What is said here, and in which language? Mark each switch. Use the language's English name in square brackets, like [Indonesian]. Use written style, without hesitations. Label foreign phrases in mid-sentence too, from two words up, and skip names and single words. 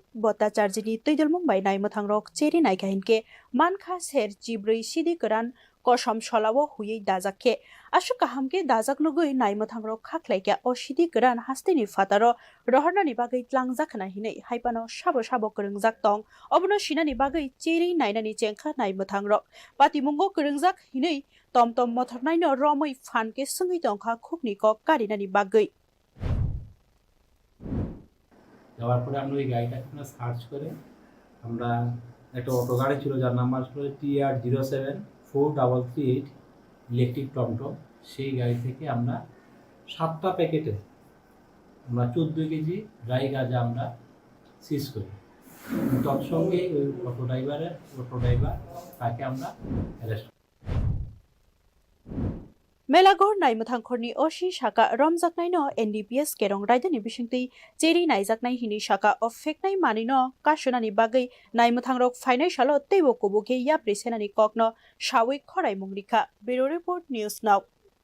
[Kok Borok] बट्टाचार्यनि तैदलमुंबाय नायमोथांरक चेरि नायकाहिनके मानखा सेरचिब्रि सिदि गोरान कसम सलावो हुयै दाजाखे आशु काहामके दाजाक नुगै नायमोथांरक खाख्लायके असिदि गोरान हास्तेनि फातारो रहरनानि बागै tlangजाखना हिनै हाइपानो साबो करंजाक दं अबनो सिनानि बागै चेरि नायनानि चेंखा नायमोथांरक पातिमुंगो करंजाक हिनै टमटम मथरनायनो रमै फानके सङै दंखा खुकनिको कारिनानि बागै [Bangla] যাওয়ার পরে আমরা ওই গাড়িটাকে সার্চ করে আমরা একটা অটো গাড়ি ছিল যার নাম্বার ছিল TR0743338 ইলেকট্রিক টমটম সেই গাড়ি থেকে আমরা 7টা প্যাকেটে আমরা 14 কেজি ড্রাই গাঁজা আমরা সিজ করি তৎসঙ্গে ওই অটো ড্রাইভার তাকে আমরা অ্যারেস্ট [Kok Borok] मेलागर नायमोथांखरनि अशी शाखा रमजाकनायनो NDPS केरं रायदानि बिसिंतै चेरि नायजाकनाय हिनि शाखा अफेकनाय मानिनो कासुनानि बागै नायमोथांरक फाइनाय सालो तैबो कबुके याप्रि सेनानि ककनो सावै खराय मुंरिखा [English] bureau report [Kok Borok] न्यूज नाउ।